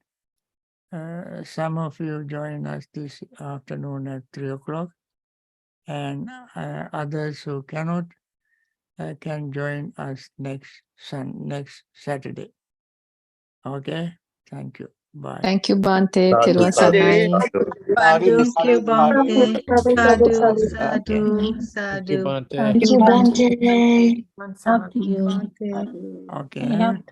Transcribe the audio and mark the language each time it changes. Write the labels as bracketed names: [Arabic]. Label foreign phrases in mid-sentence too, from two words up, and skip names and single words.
[English] Some of you join us this afternoon at 3 o'clock, and others who cannot can join us next Saturday. Okay? Thank you. Bye. Thank you, Bhante. Sadhu, Thiruvon sadhu, Saranai. sadhu, Thank you, Bhante. [Pali] Sadhu, sadhu, [English] Thank you, sadhu. Bhante. Thank you, Bhante. Up to you. Okay.